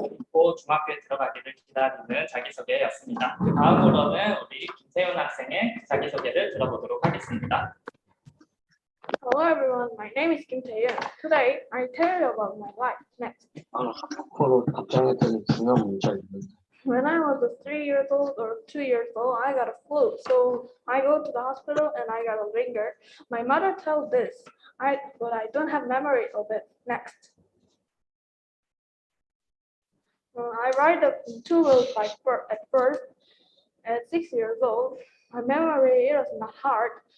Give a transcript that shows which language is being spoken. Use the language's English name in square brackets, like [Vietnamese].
[Korean] 고 중학교에 들어가기를 기다리는 자기소개였습니다. 다음으로는 우리 김세훈 학생의 자기소개를 들어보도록 하겠습니다. [English] Hello everyone, my name is Kim Tae-yeon. Today, I tell you about my life. Next. [Korean] 앞으로 답장했더니 중요한 문제가 있는데 [English] When I was 3 years old or 2 years old, I got a flu. So I go to the hospital and I got a ringer. My mother tells this, but I don't have memory of it. Next. I ride the 2-wheel bike at first. At 6 years old, my memory is not hard.